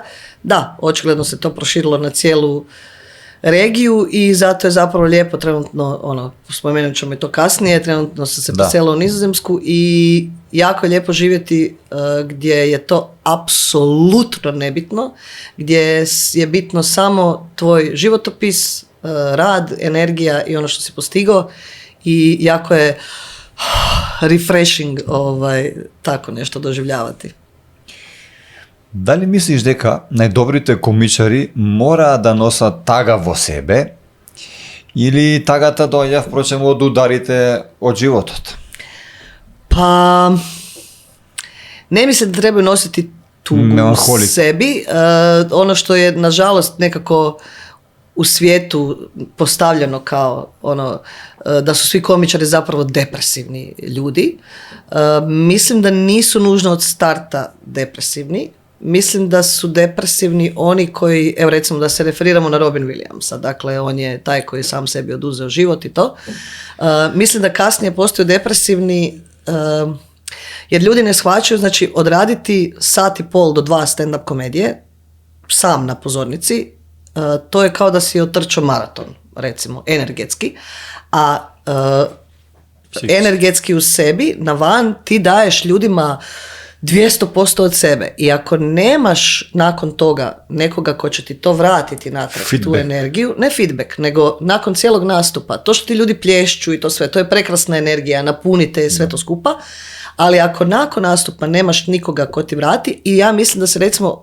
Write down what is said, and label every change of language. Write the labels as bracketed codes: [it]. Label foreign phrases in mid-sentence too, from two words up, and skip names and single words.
[hr] Da, očigledno se to proširilo na cijelu regiju i zato je zapravo lijepo trenutno, spomenut ćemo i to kasnije, trenutno sam se preselila u Nizozemsku i jako je lijepo živjeti gdje je to apsolutno nebitno, gdje je bitno samo tvoj životopis, rad, energija i ono što si postigao i jako je refreshing tako nešto doživljavati. Da li misliš [mk] дека најдобрите комичари мора да носат тага во себе или тагата доаѓа впрочем од ударите од животот? [hr] Pa ne mislim da trebaju nositi tugu u sebi. Ono što je nažalost nekako u svijetu postavljeno kao da su svi komičari zapravo depresivni ljudi. Mislim da nisu nužno od starta depresivni. Mislim da su depresivni oni koji, evo recimo da se referiramo na Robin Williamsa, dakle on je taj koji sam sebi oduzeo život i to. Mislim da kasnije postaju depresivni jer ljudi ne shvaćaju, znači odraditi 1.5 do 2 stand-up komedije sam na pozornici, to je kao da si otrčao maraton, recimo, energetski, a energetski u sebi, na van, ti daješ ljudima 200% od sebe i ako nemaš nakon toga nekoga ko će ti to vratiti natrag, tu energiju, ne feedback, nego nakon cijelog nastupa, to što ti ljudi plješću i to sve, to je prekrasna energija, napunite sve to skupa, ali ako nakon nastupa nemaš nikoga ko ti vrati, i ja mislim da se recimo